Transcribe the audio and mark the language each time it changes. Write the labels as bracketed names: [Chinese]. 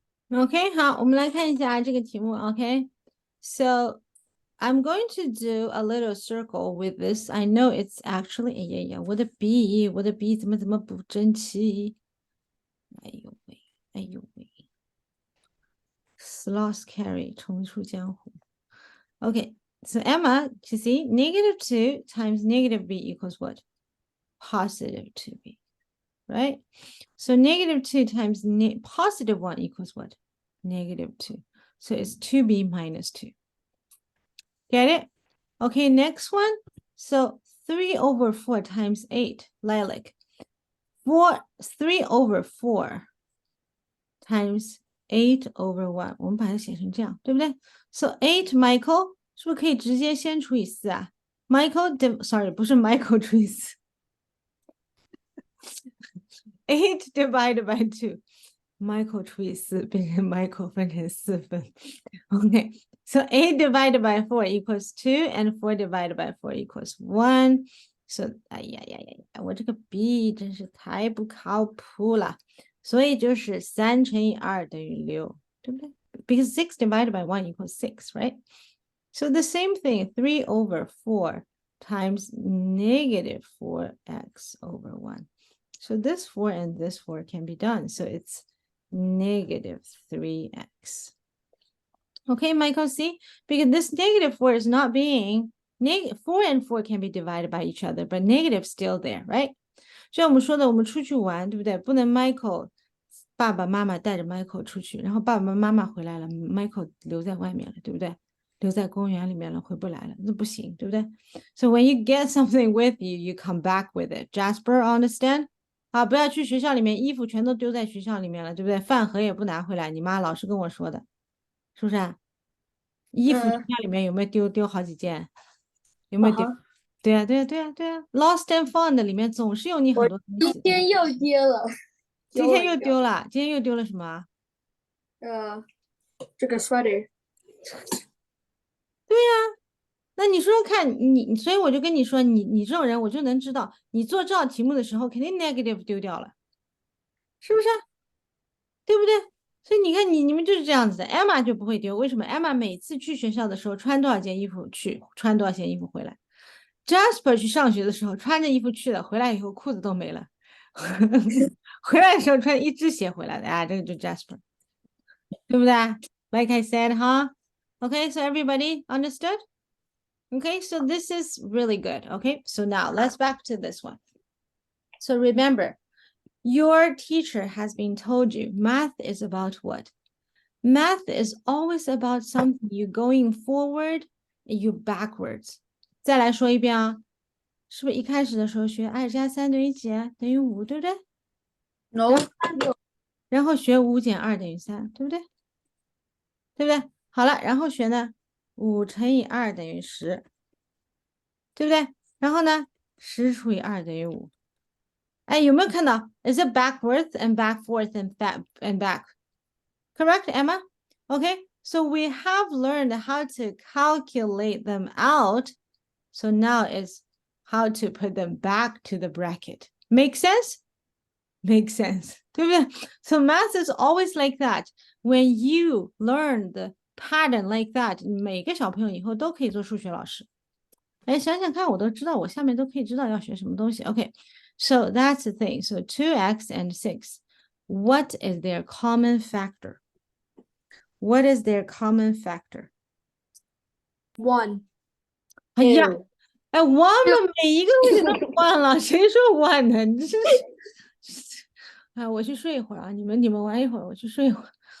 [Chinese] OK， 好，我们来看一下这个题目。 [English] OK，so I'm going to do a little circle with this. I know it's actually， [Chinese] 哎呀呀，我的笔怎么不争气？哎呦喂，哎呦喂 ，Sloth Carry 重出江湖。 [English] OK，so Emma, you see, -2 times -b equals what? +2b, right? So -2 times +1 equals what? -2. So it's 2b minus 2. Get it? Okay, next one. So 3/4 times 8, Lilac. 3/4 times 8/1. [Chinese] 我们把它写成这样，对不对？ [English] So 8, Michael, [Chinese] 是不是可以直接先除以4啊？ Michael, sorry, 不是 Michael 除以4。 [English] 8 divided by 2. [Chinese] Michael 除以4变成 Michael 分成4份。 [English] Okay, so 8 divided by 4 equals 2 and 4 divided by 4 equals 1. [Chinese] So 哎呀呀呀呀，我这个 B 真是太不靠谱了。所以就是3乘以2等于6，对不对？ [English] Because 6 divided by 1 equals 6, right? So the same thing, 3/4 times -4x/1. So this 4 and this 4 can be done. So it's negative 3x. Okay, Michael, see? Because this negative 4 is not being, 4 and 4 can be divided by each other, but negative still there, right? [Chinese] 就像我们说的，我们出去玩，对不对？不能 Michael 爸爸妈妈带着 Michael 出去，然后爸爸妈妈回来了，Michael 留在外面了，对不对？留在公园里面了，回不来了，那不行，对不对？ [English] So when you get something with you, you come back with it. Jasper, understand? [Chinese] 啊，不要去学校里面，衣服全都丢在学校里面了，对不对？饭盒也不拿回来，你妈老是跟我说的，是不是啊？衣服学校里面有没有丢好几件？有没有丢？对呀，对呀，对呀，对呀。 [English] Lost and found [Chinese] 里面总是有你很多东西。今天又跌了，今天又丢了，今天又丢了什么？这个 sweater。对呀，那你说说看，所以我就跟你说，你这种人，我就能知道，你做这道题目的时候，肯定 negative 丢掉了，是不是？对不对？所以你看你们就是这样子的。Emma 就不会丢，为什么 ？Emma 每次去学校的时候穿多少件衣服去，穿多少件衣服回来。 Jasper 去上学的时候穿着衣服去的，回来以后裤子都没了，回来的时候穿一只鞋回来的啊，这个就 Jasper， 对不对 ？ [English] Like I said, huh? Okay, so everybody understood? Okay, so this is really good. Okay, so now let's back to this one. So remember, your teacher has been told you math is about what? Math is always about something you going forward and you backwards. [Chinese] 再来说一遍啊，是不是一开始的时候学2加3等于几？等于5，对不对？ [English] No， [Chinese] 然后学5减2等于3，对不对？对不对？好了，然后学呢，5乘以2等于10，对不对？然后呢，10除以2等于5。哎，有没有看到 ？ [English] Is it backwards and back forth and back? Correct, Emma? Okay, so we have learned how to calculate them out. So now is how to put them back to the bracket. Make sense? Make sense. [Chinese] 对不对？ [English] So math is always like that. When you learn the pattern like that, [Chinese] 每个小朋友以后都可以做数学老师。哎，想想看，我都知道，我下面都可以知道要学什么东西。 [English] Okay, so that's the thing. So 2x and 6. What is their common factor? What is their common factor? [Chinese] 1。哎呀，哎，one 嘛，每一个问题都1了，谁说1呢？你这是，哎，我去睡一会儿啊，你们玩一会儿，我去睡一会儿。